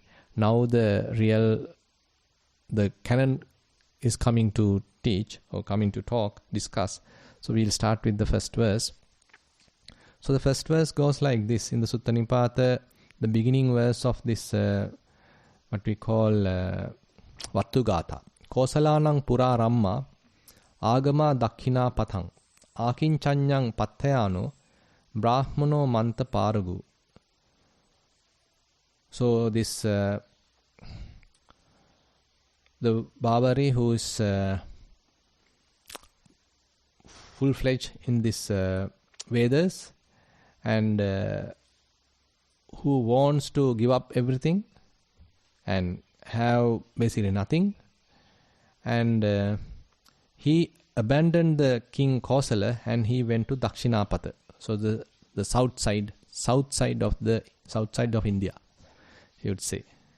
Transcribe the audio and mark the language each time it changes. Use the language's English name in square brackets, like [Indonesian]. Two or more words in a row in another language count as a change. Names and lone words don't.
[English] Now the canon is coming to teach or coming to discuss. So we'll start with the first verse. So the first verse goes like this in the Sutta Nipata, the beginning verse of this, what we call Vattugata. [Pali] Kosalanang pura ramma agama dakkhina patang akinchanyang patthayano brahmano manta paragu. [English] So this the Bavari who is full-fledged in this Vedas, and who wants to give up everything and have basically nothing, and he abandoned the king Kosala and he went to Dakshinapata, so the south side of India, you would say.